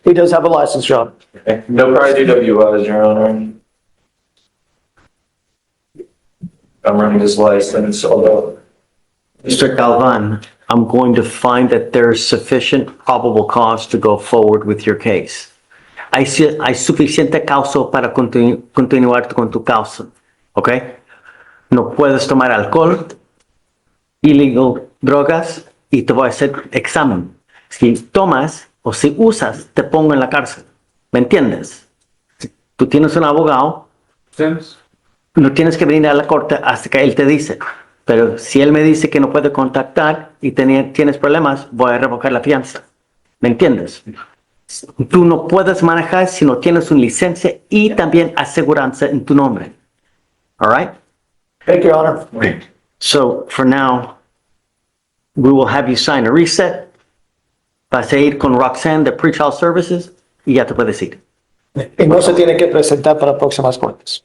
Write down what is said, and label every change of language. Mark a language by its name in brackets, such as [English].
[English] he does have a license, Your Honor. Okay. No prior DWIs, Your Honor. I'm running his license, although Mr. Galvan, I'm going to find that there's sufficient probable cause to go forward with your case. [Spanish] Hay suficiente causa para continuar con tu causa, ¿ok? No puedes tomar alcohol, illegal drogas y te voy a hacer examen. Si tomas o si usas, te pongo en la cárcel. ¿Me entiendes? Tú tienes un abogado, no tienes que venir a la corte hasta que él te dice. Pero si él me dice que no puede contactar y tienes problemas, voy a revocar la fianza. ¿Me entiendes? Tú no puedes manejar si no tienes una licencia y también aseguranza en tu nombre. [English] All right? Thank you, Your Honor. So for now, we will have you sign a reset. [Spanish] Vas a ir con Roxanne de Pretrial Services y ya te puedes ir. Y no se tiene que presentar para próximas cortes.